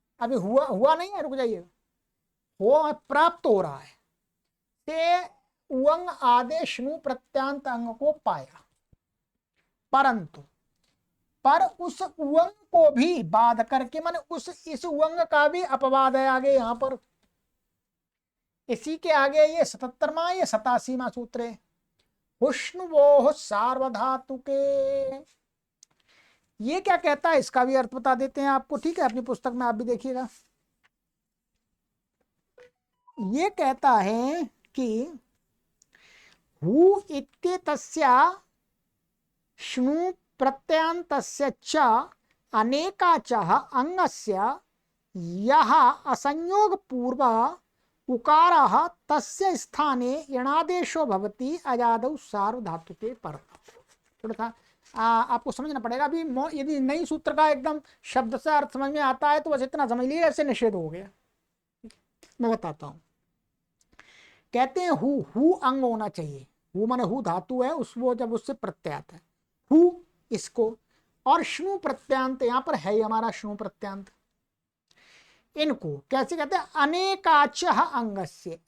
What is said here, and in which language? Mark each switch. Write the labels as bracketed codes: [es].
[hi] अभी हुआ हुआ नहीं है, रुक जाइए, हो प्राप्त हो रहा है, ते उअंग आदेश श्नु प्रत्यांत अंग को पाया, परंतु पर उस उअंग को भी बाध करके, माने उस इस उअंग का भी अपवाद है आगे यहां पर, इसी के आगे ये 77वां ये 87वां सूत्र है, हुष्णुवोः सार्वधातुके। ये क्या कहता है, इसका भी अर्थ बता देते हैं आपको, ठीक है, अपनी पुस्तक में आप भी देखिएगा। [sa] ये कहता है कि हु इत्येतस्य श्नु प्रत्ययान्तस्य च अनेकाचः अंगस्य यः असंयोग पूर्व उकारः तस्य स्थाने यणादेशो भवति अजादौ सार्वधातुके परतः। [hi] थोड़ा सा आपको समझना पड़ेगा। अभी यदि नई सूत्र का एकदम शब्द से अर्थ समझ में आता है तो बस इतना समझ लीजिए, ऐसे निषेध हो गया। मैं बताता हूं, कहते हैं हु अंग होना चाहिए, हु माने हु धातु है, उस वो जब उससे प्रत्यय आता है हु इसको, और श्नु प्रत्यांत यहां पर है हमारा श्नु प्रत्यांत, इनको कैसे कहते हैं, अनेकाच अंगस्य।